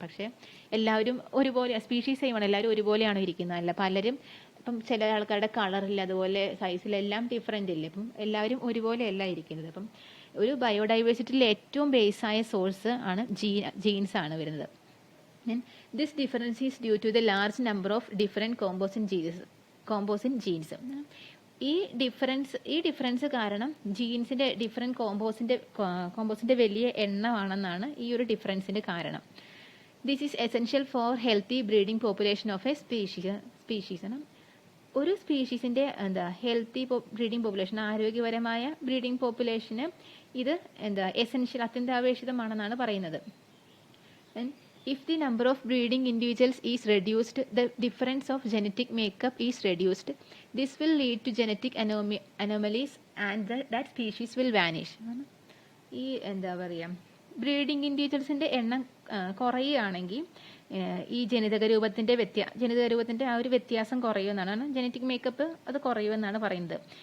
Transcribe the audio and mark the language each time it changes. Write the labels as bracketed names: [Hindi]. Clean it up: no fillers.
[Malayalam] പക്ഷേ എല്ലാവരും ഒരുപോലെ സ്പീഷീസ് സെയിം ആണ്, എല്ലാവരും ഒരുപോലെയാണോ ഇരിക്കുന്നത്? അല്ല. പലരും ഇപ്പം ചില ആൾക്കാരുടെ കളറില്ല, അതുപോലെ സൈസിലെല്ലാം ഡിഫറെൻ്റ് ഇല്ലേ. അപ്പം എല്ലാവരും ഒരുപോലെയല്ല ഇരിക്കുന്നത്. അപ്പം ഒരു ബയോഡൈവേഴ്സിറ്റിയിലെ ഏറ്റവും ബേസായ സോഴ്സ് ആണ് ജീൻസ് ആണ് വരുന്നത്. [English] This difference is due to the large number of different composite genes. [Malayalam] ഈ ഡിഫറൻസ് കാരണം ജീൻസിന്റെ ഡിഫറെൻറ്റ് കോമ്പോസിന്റെ വലിയ എണ്ണമാണെന്നാണ് ഈ ഒരു ഡിഫറൻസിന്റെ കാരണം. [English] This is essential for healthy breeding population of a species. [Malayalam] ഒരു സ്പീഷീസിന്റെ ഹെൽത്തി ബ്രീഡിംഗ് പോപ്പുലേഷൻ, ആരോഗ്യപരമായ ബ്രീഡിംഗ് പോപ്പുലേഷന് ഇത് എസെൻഷ്യൽ അത്യന്താപേക്ഷിതമാണെന്നാണ് പറയുന്നത്. [English] If the number of breeding individuals is reduced, the difference of genetic makeup is reduced. This will lead to genetic anomalies and that species will vanish. [Malayalam] ഈ breeding ഇൻഡിവിജ്വൽസിൻ്റെ എണ്ണം കുറയുകയാണെങ്കിൽ ഈ ജനിതക രൂപത്തിൻ്റെ ആ ഒരു വ്യത്യാസം കുറയുമെന്നാണ്, ജനറ്റിക് മേക്കപ്പ് അത് കുറയുമെന്നാണ് പറയുന്നത്.